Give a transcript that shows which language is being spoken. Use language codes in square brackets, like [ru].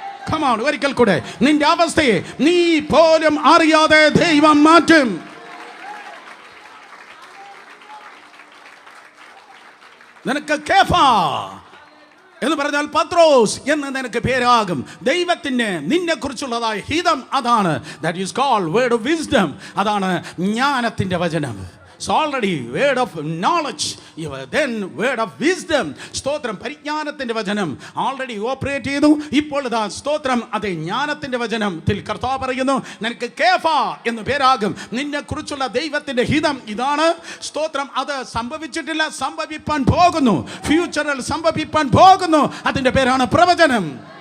[en] Come on, [ml] ഒരിക്കൽ കൂടെ, നിന്റെ അവസ്ഥയെ നീ പോലും അറിയാതെ ദൈവം മാറ്റും. നിനക്ക് കേഫാ എന്ന് പറഞ്ഞാൽ പത്രോസ് എന്ന് നിനക്ക് പേരാകും. ദൈവത്തിന് നിന്നെ കുറിച്ചുള്ളതായ ഹിതം അതാണ്. [en] That is called word of wisdom. [ml] അതാണ് ജ്ഞാനത്തിന്റെ വചനം. [en] So already word of knowledge, then word of wisdom. [ml] സ്തോത്രം. പരിജ്ഞാനത്തിന്റെ വചനം ആൾറെഡി ഓപ്പറേറ്റ് ചെയ്തു. ഇപ്പോൾ ഇതാ സ്തോത്രം, അതെ ജ്ഞാനത്തിന്റെ വചനത്തിൽ കർത്താവ് പറയുന്നു, നിനക്ക് കേഫാ എന്ന് പേരാകും. നിന്നെ കുറിച്ചുള്ള ദൈവത്തിന്റെ ഹിതം ഇതാണ്. സ്തോത്രം. അത് സംഭവിച്ചിട്ടില്ല, സംഭവിപ്പാൻ പോകുന്നു. ഫ്യൂച്ചറിൽ സംഭവിപ്പാൻ പോകുന്നു. അതിന്റെ പേരാണ് പ്രവചനം.